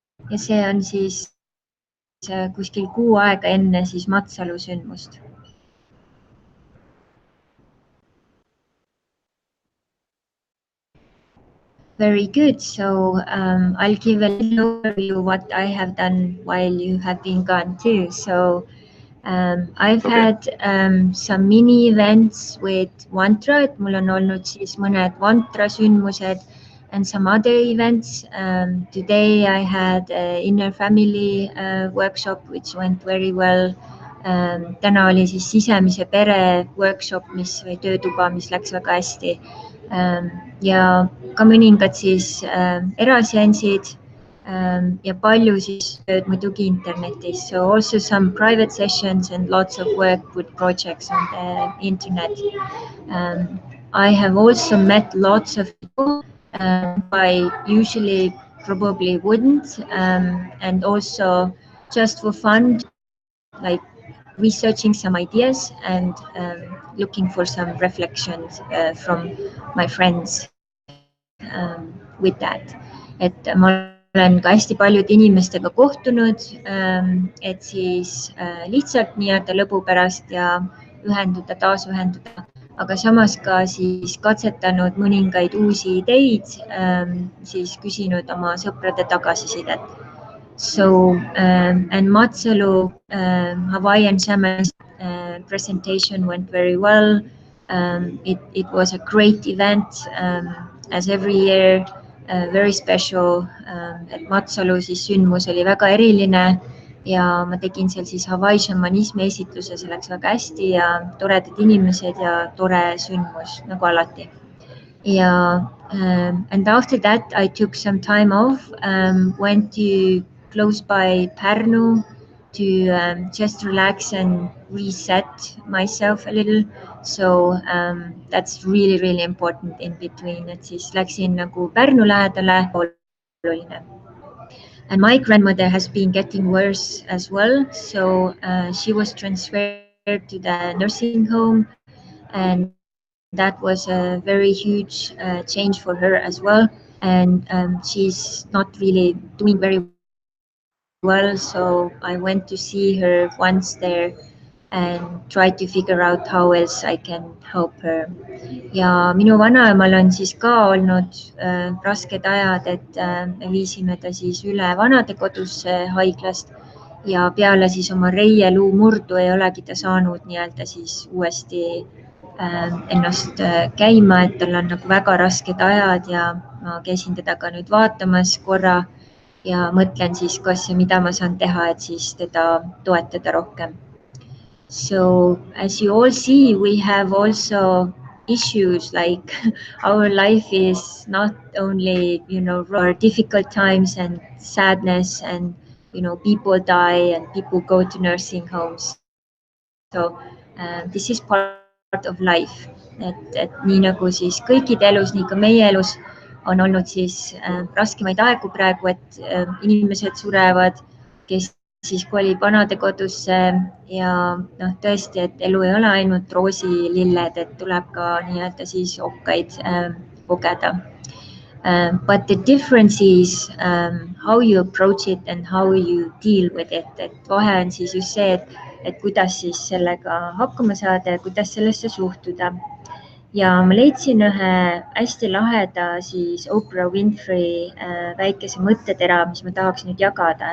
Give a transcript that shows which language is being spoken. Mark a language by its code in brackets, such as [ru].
[et] Ja see on siis kuskil kuu aega enne siis Matsalu sündmust. [en] Very good. So I'll give a little overview what I have done while you have been gone too. So I've had some mini events with Vantra, [et] et mul on olnud siis mõned Vantra sündmused [en] and some other events. Today I had an inner family workshop which went very well. [et] Täna oli siis sisemise pere workshop, või töötuba, mis läks väga hästi. Ja ka mõningad siis eraseansid ja palju siis tööd muidugi internetis. [en] So also some private sessions and lots of work with projects on the internet. I have also met lots of people I usually probably wouldn't, and also just for fun, like researching some ideas and looking for some reflections from my friends with that. [et] Et ma olen ka hästi paljude inimestega kohtunud, et siis lihtsalt nii-öelda lõbu pärast ja taas ühenduda, aga samas ka siis katsetanud mõningaid uusi ideid, siis küsinud oma sõprade tagasisidet. [en] So, and Matsalu Hawaiian shaman presentation went very well. It was a great event, as every year, very special. [et] Et Matsalu siis sündmus oli väga eriline ja ma tegin seal siis Hawaii šamanismi esitluse, see läks väga hästi ja toredad inimesed ja tore sündmus nagu alati. [en] Yeah, and after that I took some time off, went to close by Pärnu to just relax and reset myself a little. So that's really, really important in between, [et] et siis läksin nagu Pärnu lähedale, oluline. [en] And my grandmother has been getting worse as well. So she was transferred to the nursing home, and that was a very huge change for her as well. And she's not really doing very well. So I went to see her once there and tried to figure out how else I can help her. [et] Ja minu vanaemal on siis ka olnud rasked ajad, et me viisime ta siis üle vanadekodusse haiglast ja peale siis oma reieluu murdu ei olegi ta saanud nii-öelda siis uuesti ennast käima, et tal on nagu väga rasked ajad ja ma käisin teda ka nüüd vaatamas korra ja mõtlen siis, kas ja mida ma saan teha, et siis teda toetada rohkem. [en] So as you all see, we have also issues like our life is not only, difficult times and sadness and, people die and people go to nursing homes. So this is part of life. [et] Et nii nagu siis kõikide elus, nii ka meie elus on olnud siis raskemaid aegu praegu, et inimesed surevad, kes siis kolib vanadekodusse ja tõesti, et elu ei ole ainult roosillilled, et tuleb ka nii-öelda siis okkaid kogeda. [en] But the difference is how you approach it and how you deal with it. [et] Et vahe on siis just see, et kuidas siis sellega hakkama saada ja kuidas sellesse suhtuda. Ja ma leidsin ühe hästi laheda siis Oprah Winfrey väikese mõttetera, mis ma tahaks nüüd jagada.